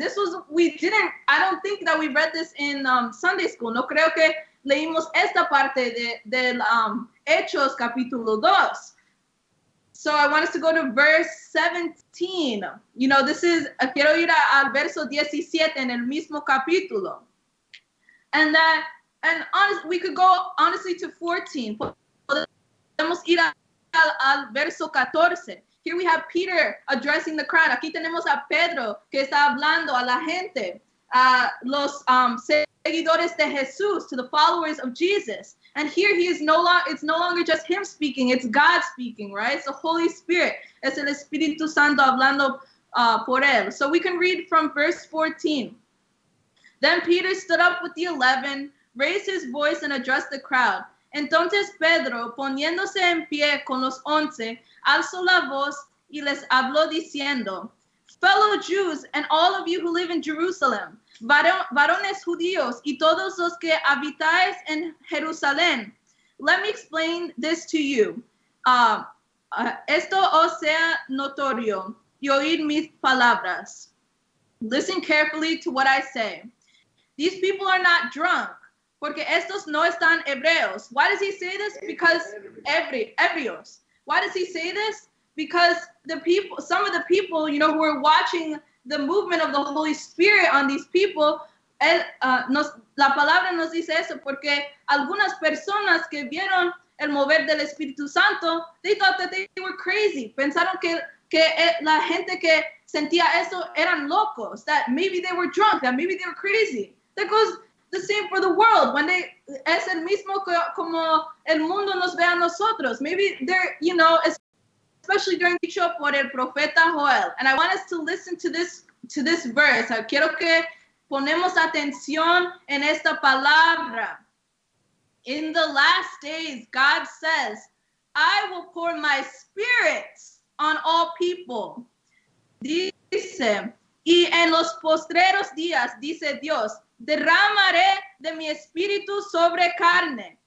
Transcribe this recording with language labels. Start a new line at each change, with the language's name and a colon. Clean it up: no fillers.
English: I don't think that we read this in Sunday school.
Spanish: No creo que leímos esta parte del Hechos capítulo 2.
English: So I want us to go to verse 17. You know, this is,
Spanish: quiero ir al verso 17 en el mismo capítulo.
English: And we could go honestly to 14.
Spanish: Podemos ir al verso 14.
English: Here we have Peter addressing the crowd.
Spanish: Aquí tenemos a Pedro que está hablando a la gente, a los seguidores de Jesús,
English: to the followers of Jesus. And here it's no longer just him speaking, it's God speaking, right? It's the Holy Spirit.
Spanish: Es el Espíritu Santo hablando por él.
English: So we can read from verse 14. Then Peter stood up with the 11, raised his voice and addressed the crowd.
Spanish: Entonces Pedro, poniéndose en pie con los 11, alzó la voz y les habló diciendo,
English: fellow Jews and all of you who live in Jerusalem,
Spanish: varones judíos y todos los que habitáis en Jerusalén,
English: let me explain this to you.
Spanish: Esto os sea notorio y oíd mis palabras.
English: Listen carefully to what I say. These people are not drunk,
Spanish: porque estos no están hebreos.
English: Why does he say this? Because ebrios. Why does he say this? Because some of the people, you know, who are watching the movement of the Holy Spirit on these people,
Spanish: la palabra nos dice eso, porque algunas personas que vieron el mover del Espíritu Santo,
English: they thought that they were crazy.
Spanish: Pensaron que la gente que sentía eso eran locos,
English: that maybe they were drunk, that maybe they were crazy. That goes the same for the world.
Spanish: When es el mismo como el mundo nos ve a nosotros.
English: Maybe they're, you know, especially during
Spanish: dicho por el profeta Joel.
English: And I want us to listen to this verse.
Spanish: Quiero que ponemos atención en esta palabra.
English: In the last days, God says, I will pour my spirit on all people.
Spanish: Dice, y en los postreros días, dice Dios, derramaré de mi espíritu sobre carne.